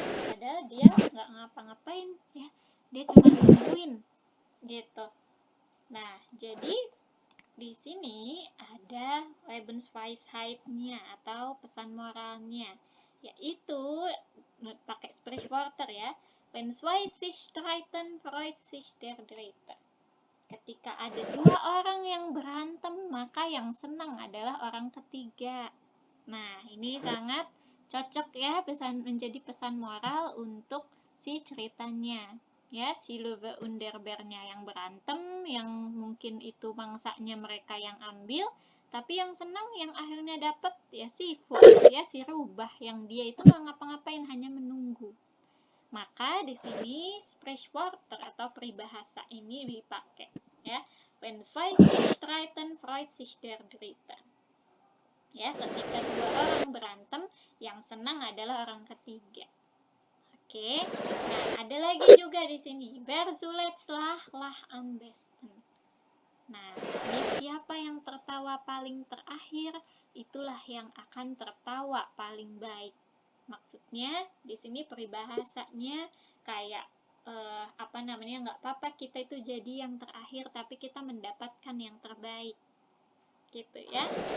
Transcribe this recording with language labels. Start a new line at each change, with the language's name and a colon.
Indonesian: Padahal dia nggak ngapa-ngapain ya, dia cuma nungguin gitu. Nah, jadi di sini ada Lebensweisheit-nya atau pesan moralnya, yaitu pakai Sprichwörter ya.
German: Wenn zwei sich streiten, freut sich der Dritte.
Indonesian: Ketika ada 2 orang yang berantem, maka yang senang adalah orang ketiga. Nah, ini sangat cocok ya, menjadi pesan moral untuk si ceritanya. Ya, si
German: Löwe und der Bär-
Indonesian: nya yang berantem, yang mungkin itu mangsanya mereka yang ambil, tapi yang senang yang akhirnya dapat ya si Fuchs ya, si rubah yang dia itu nggak ngapa-ngapain, hanya menunggu. Maka di sini Sprichwörter atau peribahasa ini dipakai ya.
German: Wenn zwei sich streiten, freut sich der Dritte.
Indonesian: Ya, ketika 2 orang berantem, yang senang adalah orang ketiga. Oke. Nah, ada lagi juga di sini.
German: Wer zuletzt lah am besten.
Indonesian: Nah, ini siapa yang tertawa paling terakhir, itulah yang akan tertawa paling baik. Maksudnya di sini peribahasanya kayak apa namanya, nggak apa-apa kita itu jadi yang terakhir, tapi kita mendapatkan yang terbaik gitu ya.